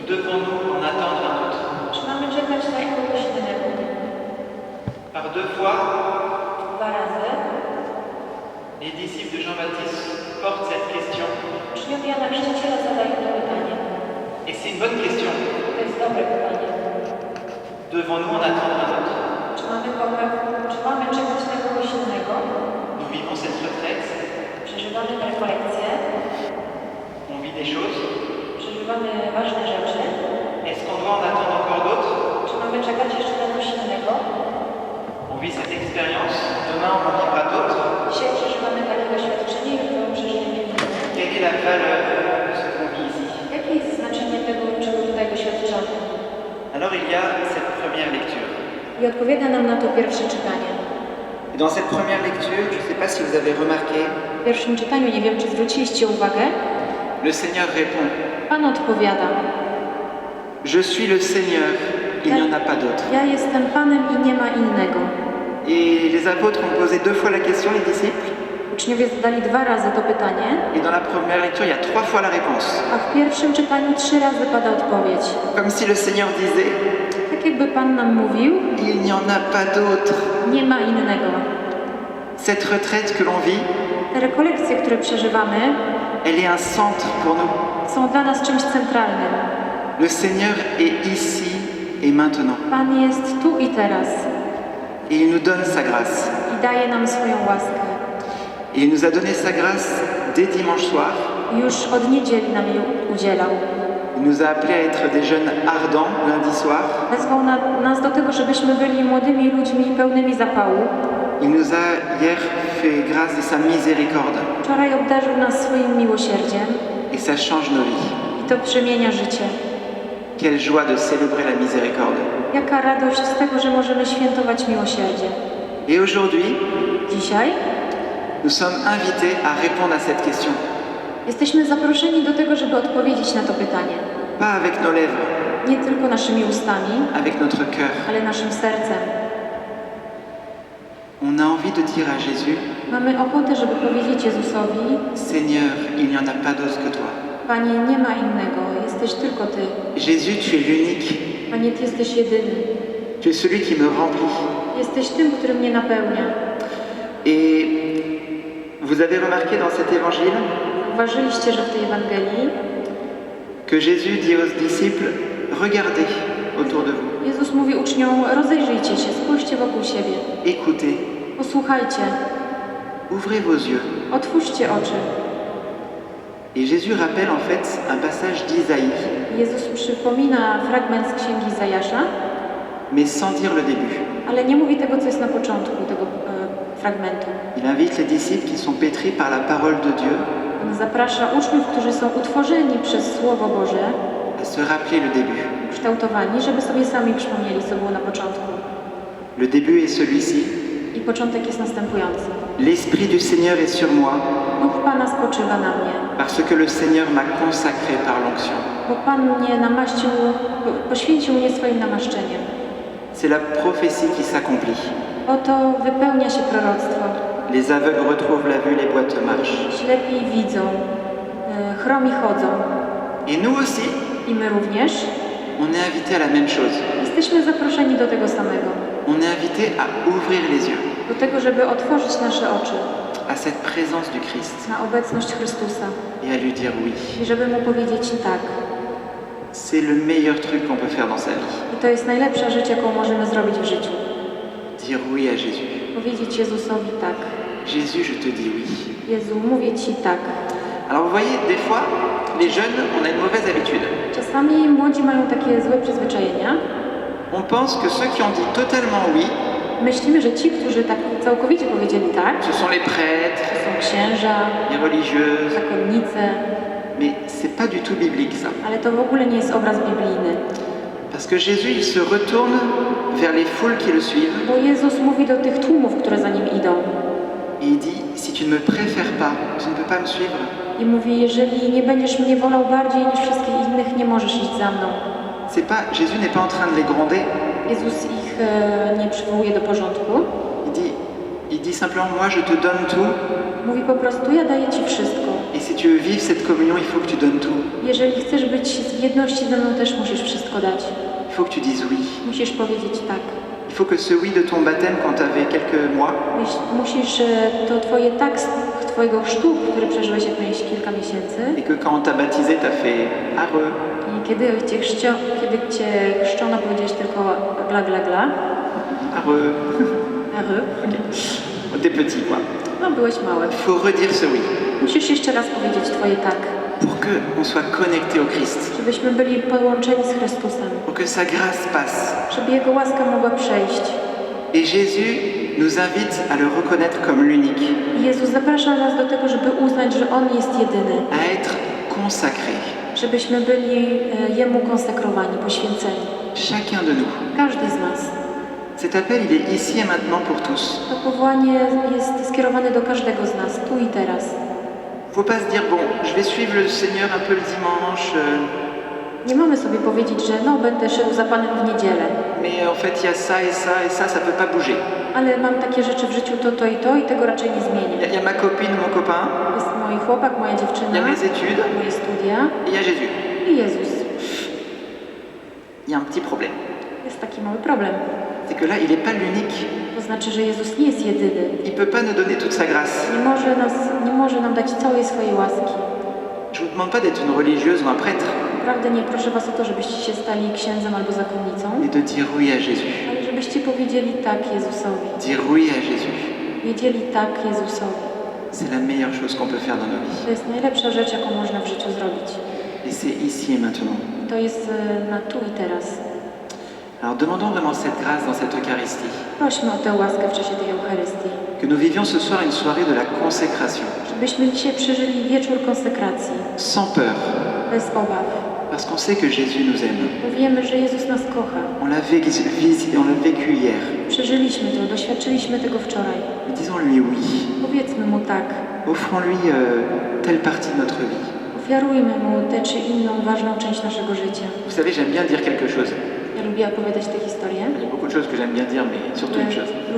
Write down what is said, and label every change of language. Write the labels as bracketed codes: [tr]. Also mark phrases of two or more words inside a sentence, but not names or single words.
[fr] devons-nous en attendre un autre? [pl] Czy mamy czekać na kogoś innego? [fr] Par deux fois, [pl] 2 razy. [fr] les disciples de Jean-Baptiste portent cette question. [pl] Uczniowie Jana Chrzciciela zadają to pytanie. [fr] Et c'est une bonne question. [pl] To jest dobre pytanie. [fr] Devons-nous en attendre un autre? [pl] Czy mamy czekać na kogoś innego? [fr] Nous vivons cette retraite, [pl] Przeżywamy rekolekcje, [fr] on vit des choses. [pl] przeżywamy ważne rzeczy. [fr] Est-ce qu'on doit en attendre encore d'autres? [pl] Czy mamy czekać jeszcze na coś innego? [fr] On vit cette expérience, demain on en vivra d'autres. [pl] Dzisiaj przeżywamy takie doświadczenie, jutro przeżyjemy inne. [fr] Quelle est la valeur de ce qu'on vit ici? [pl] Jakie jest znaczenie tego, czego tutaj doświadczamy? [fr] Alors il y a cette première lecture. [pl] I odpowiada nam na to pierwsze czytanie. [fr] Et dans cette première lecture, je ne sais pas si vous avez remarqué, [pl] W pierwszym czytaniu, nie wiem, czy zwróciliście uwagę, [fr] le Seigneur répond. [pl] Pan odpowiada. [fr] Je suis le Seigneur, il n'y en a pas d'autre. [pl] Ja jestem Panem i nie ma innego. [fr] Et les apôtres ont posé 2 fois la question, les disciples. [pl] Uczniowie zadali 2 razy to pytanie, [fr] Et dans la première lecture, il y a 3 fois la réponse. [pl] a w pierwszym czytaniu 3 razy pada odpowiedź. [fr] Comme si le Seigneur disait, [pl] Tak jakby Pan nam mówił, [fr] il n'y en a pas d'autre. [pl] nie ma innego. [fr] Cette retraite que l'on vit, [pl] Te rekolekcje, które przeżywamy, [fr] elle est un centre pour nous. [pl] są dla nas czymś centralnym. [fr] Le Seigneur est ici et maintenant. [pl] Pan jest tu i teraz [fr] Et il nous donne sa grâce. [pl] i daje nam swoją łaskę. [fr] Et il nous a donné sa grâce dès dimanche soir. [pl] I już od niedzieli nam jej udzielał. [fr] Il nous a appelés à être des jeunes ardents lundi soir. [pl] Wezwał nas do tego, żebyśmy byli młodymi ludźmi pełnymi zapału. [fr] Il nous a hier fait grâce de sa miséricorde. [pl] Wczoraj obdarzył nas swoim miłosierdziem [fr] Et ça change nos vies. [pl] i to przemienia życie. [fr] Quelle joie de célébrer la miséricorde. [pl] Jaka radość z tego, że możemy świętować miłosierdzie. [fr] Et aujourd'hui, [pl] Dzisiaj [fr] nous sommes invités à répondre à cette question. [pl] jesteśmy zaproszeni do tego, żeby odpowiedzieć na to pytanie. [fr] Pas avec nos lèvres, [pl] Nie tylko naszymi ustami, [fr] avec notre cœur. [pl] ale naszym sercem. [fr] On a envie de dire à Jésus, [pl] Mamy ochotę, żeby powiedzieć Jezusowi: [fr] Seigneur, il n'y en a pas d'autre que toi. [pl] Panie, nie ma innego, jesteś tylko Ty. [fr] Jésus, tu es l'unique. [pl] Panie, Ty jesteś jedyny. [fr] Tu es celui qui me remplit. [pl] Jesteś tym, który mnie napełnia. [fr] Et vous avez remarqué dans cet évangile [pl] Zauważyliście, że w tej Ewangelii [fr] que Jésus dit aux disciples, regardez autour de vous, [pl] Jezus mówi uczniom: rozejrzyjcie się, spójrzcie wokół siebie, [fr] écoutez, [pl] posłuchajcie, [fr] ouvrez vos yeux. [pl] otwórzcie oczy. [fr] Et Jésus rappelle en fait un passage d'Isaïe, [pl] Jezus przypomina fragment z Księgi Izajasza, [fr] mais sans dire le début. [pl] ale nie mówi tego, co jest na początku tego fragmentu. [fr] Il invite les disciples qui sont pétris par la parole de Dieu [pl] On zaprasza uczniów, którzy są utworzeni przez Słowo Boże, [fr] à se rappeler le début. [pl] kształtowani, żeby sobie sami przypomnieli, co było na początku. [fr] Le début est celui-ci. [pl] I początek jest następujący. [fr] L'Esprit du Seigneur est sur moi, [pl] Duch Pana spoczywa na mnie, [fr] parce que le Seigneur m'a consacré par l'onction. [pl] bo Pan mnie namaścił, poświęcił mnie swoim namaszczeniem. [fr] C'est la prophétie qui s'accomplit. [pl] Oto wypełnia się proroctwo. [fr] Les aveugles retrouvent la vue, les boiteux marchent. [pl] Ślepi widzą, chromi chodzą. [fr] Et nous aussi, [pl] I my również [fr] on est invités à la même chose. [pl] jesteśmy zaproszeni do tego samego. [fr] On est invités à ouvrir les yeux [pl] Do tego, żeby otworzyć nasze oczy [fr] à cette présence du Christ [pl] na obecność Chrystusa [fr] et à lui dire oui. [pl] i żeby Mu powiedzieć tak. [fr] C'est le meilleur truc qu'on peut faire dans sa vie. [pl] I to jest najlepsza rzecz, jaką możemy zrobić w życiu. [fr] Dire oui à Jésus. [pl] Powiedzieć Jezusowi tak. [fr] Jésus, je te dis oui. [pl] Jezu, mówię Ci tak. [fr] Alors vous voyez, des fois, les jeunes, on a une mauvaise habitude. [pl] Czasami młodzi mają takie złe przyzwyczajenia. [fr] On pense que ceux qui ont dit totalement oui, [pl] Myślimy, że ci, którzy tak całkowicie powiedzieli tak, [fr] ce sont les prêtres, [pl] to są księża, [fr] les religieuses, [pl] zakonnice, [fr] mais c'est pas du tout biblique ça. [pl] ale to w ogóle nie jest obraz biblijny. [fr] Parce que Jésus, il se retourne vers les foules qui le suivent [pl] Bo Jezus mówi do tych tłumów, które za Nim idą. [fr] et il dit, si tu ne me préfères pas, tu ne peux pas me suivre. [pl] I mówi, jeżeli nie będziesz mnie wolał bardziej niż wszystkich innych, nie możesz iść za mną. [fr] Jésus n'est pas en train de les gronder. [pl] Jezus ich nie przywołuje do porządku. [fr] Il dit simplement, moi je te donne tout [pl] Mówi po prostu, ja daję Ci wszystko. [fr] et c'est tu veux vivre cette communion, il faut que tu donnes tout. [pl] Jeżeli chcesz być w jedności ze mną, też musisz wszystko dać. [fr] Il faut que tu dises oui. [pl] Musisz powiedzieć tak. [fr] Il faut que ce oui de ton baptême quand tu avais quelques mois, [pl] Musisz to twoje tak z twojego chrztu, który przeżyłeś jak miałeś kilka miesięcy, [fr] et que quand on t'a baptisé, tu as fait areux, [pl] i kiedy cię chrzczono, powiedziałeś tylko gla gla gla, areux. ary. [fr] T'es petit, quoi. [pl] No byłeś mały. [fr] Il faut redire ce oui [pl] Musisz jeszcze raz powiedzieć twoje tak, [fr] pour qu'on soit connecté au Christ, [pl] żebyśmy byli połączeni z Chrystusem, [fr] pour que sa grâce passe. [pl] żeby Jego łaska mogła przejść. [fr] Et Jésus nous invite à le reconnaître comme l'unique, [pl] I Jezus zaprasza nas do tego, żeby uznać, że On jest jedyny, [fr] à être consacré, [pl] żebyśmy byli Jemu konsekrowani, poświęceni. [fr] chacun de nous. [pl] Każdy z nas. [fr] Cet appel, il est ici et maintenant pour tous. [pl] To powołanie jest skierowane do każdego z nas, tu i teraz. [fr] Il ne faut pas se dire, bon, je vais suivre le Seigneur un peu le dimanche, [pl] Nie mamy sobie powiedzieć, że no będę szedł za Panem w niedzielę, [fr] mais en fait, il y a ça et ça et ça, ça ne peut pas bouger. [pl] ale mam takie rzeczy w życiu, to i tego raczej nie [fr] Il [pl] zmienię. [fr] y a ma copine, mon copain, [pl] Jest mój chłopak, moja [fr] il y [pl] dziewczyna, [fr] a mes études, [pl] moje studia [fr] et il y a Jésus. [pl] i Jezus. [fr] Il y a un petit problème. [pl] Jest taki mały problem. [fr] C'est que là, il n'est pas l'unique. [pl] To znaczy, że Jezus nie jest jedyny. [fr] Il ne peut pas nous donner toute sa grâce. [pl] Nie może nam dać całej swojej łaski. [fr] Je ne vous demande pas d'être une religieuse ou un prêtre, [pl] Naprawdę nie proszę was o to, żebyście się stali księdzem albo zakonnicą, [fr] mais de dire oui à Jésus. [pl] ale żebyście powiedzieli tak Jezusowi. [fr] Dire oui à Jésus. [pl] Powiedzieli tak Jezusowi. [fr] C'est la meilleure chose qu'on peut faire dans nos vies. [pl] To jest najlepsza rzecz, jaką można w życiu zrobić. [fr] Et c'est ici et maintenant. [pl] To jest na tu i teraz. [fr] Alors demandons vraiment cette grâce dans cette Eucharistie. [pl] Prośmy o tę łaskę w czasie tej Eucharystii. [fr] Que nous vivions ce soir une soirée de la consécration, [pl] Żebyśmy dzisiaj przeżyli wieczór konsekracji, [fr] sans peur, [pl] bez obaw. [fr] parce qu'on sait que Jésus nous aime. [pl] Bo wiemy, że Jezus nas kocha. [fr] On l'a vécu hier. [pl] Przeżyliśmy to, doświadczyliśmy tego wczoraj. [fr] Mais disons-lui oui. [pl] Powiedzmy Mu tak. [fr] Offrons-lui telle partie de notre vie. [pl] Ofiarujmy Mu tę czy inną ważną część naszego życia. [fr] Vous savez, j'aime bien dire quelque chose. [pl] Ja lubię opowiadać te historie. [fr] Il y a beaucoup de choses que j'aime bien dire, mais surtout une chose.